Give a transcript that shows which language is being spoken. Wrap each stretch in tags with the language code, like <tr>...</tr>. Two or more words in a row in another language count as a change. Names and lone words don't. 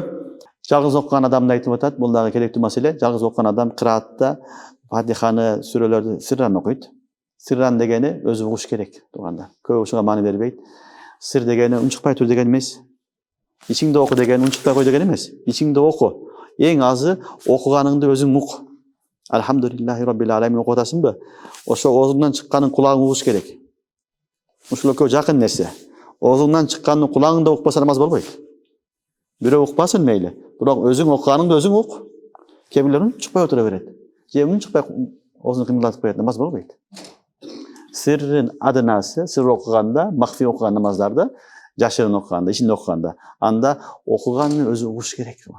<ky>Жалгыз окуган адамды айтып атат, бул дагы керектүү маселе. Жалгыз окуган адам кыраатта Фатиханы, сүрөлөрдү сырран окуйт. Сырран дегени өзү угуш керек турганда. Көп ушуга маани бербейт. Сыр дегени үн чыкпай тур деген эмес. Ичиңде оку деген үн чыкпай кой деген эмес. Ичиңде оку. Эң азы окуганыңды өзүң ук.</ky> <ar>الحمد لله رب العالمين</ar> <ky>окуп атасыңбы? Ошо оозуңдан чыкканын кулагың угуш керек. Ушул экөө жакын нерсе. Оозуңдан чыкканын кулагыңда укпаса намаз болбойт. Бирөө укпасын мейли. Бирок өзүң окуганыңды өзүң ук. Кээ бирлер үн чыкпай отура берет. Же үн чыкпай оозун кыймылдатып коет, намаз болбойт. Сыррын адынасы, сыр окуганда, махфи окуган намаздарда, жашырын окуганда, ичинде окуганда, анда окуганын өзү угуш керек.</ky>